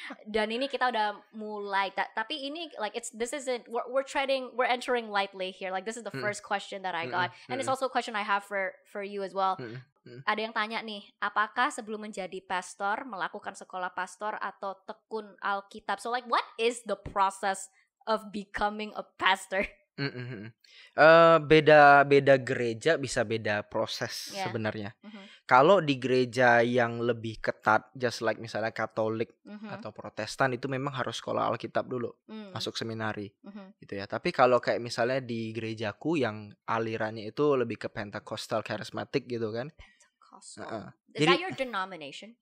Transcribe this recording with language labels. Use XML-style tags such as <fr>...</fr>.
<id>Dan ini kita udah mulai, tapi ini</id> <en>like we're entering lightly here, like this is the first question that I got, and it's also a question I have for you as well.</en> <id>Ada yang tanya nih, apakah sebelum menjadi pastor melakukan sekolah pastor atau tekun Alkitab?</id> <en>So like what is the process of becoming a pastor?</en> <id>Beda gereja bisa beda proses sebenarnya. Kalau di gereja yang lebih ketat, just like misalnya Katolik atau Protestan, itu memang harus sekolah Alkitab dulu, masuk seminari, gitu ya. Tapi kalau kayak misalnya di gerejaku yang alirannya itu lebih ke Pentecostal charismatic gitu kan.</id> <en>Is that your denomination?</en>